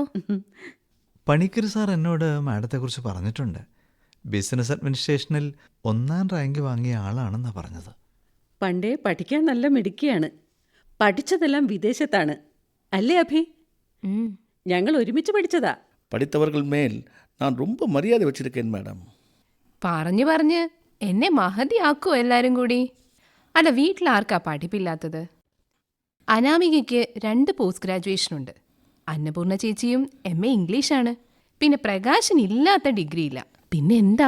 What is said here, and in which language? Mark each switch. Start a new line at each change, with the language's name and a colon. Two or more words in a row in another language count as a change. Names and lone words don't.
Malayalam: പണിക്കര് സാർ എന്നോട് മാഡത്തെക്കുറിച്ച് പറഞ്ഞിട്ടുണ്ട്. ബിസിനസ് അഡ്മിനിസ്ട്രേഷനിൽ 1ാം റാങ്ക് വാങ്ങിയ ആളാണെന്നാണ് പറഞ്ഞത്. പണ്ടേ പഠിക്കാൻ നല്ല മിടുക്കിയാണ്. പഠിച്ചതെല്ലാം വിദേശത്താണ് അല്ലേ അഭി? ഞങ്ങൾ ഒരുമിച്ച് പഠിച്ചതാ.
Tamil: പഠിത്തവர்கள் மேல் நான் ரொம்ப மரியாதை வச்சிருக்கேன் மேடம்.
Malayalam: പറഞ്ഞു പറഞ്ഞ് എന്നെ മഹതിയാക്കുമോ എല്ലാവരും കൂടി? അല്ല, വീട്ടിലാർക്കാ പഠിപ്പില്ലാത്തത്? അനാമികയ്ക്ക് 2 പോസ്റ്റ് ഗ്രാജുവേഷനുണ്ട്. അന്നപൂർണ ചേച്ചിയും MA ഇംഗ്ലീഷാണ്. പിന്നെ പ്രകാശൻ ഇല്ലാത്ത ഡിഗ്രി ഇല്ല. പിന്നെ എന്താ?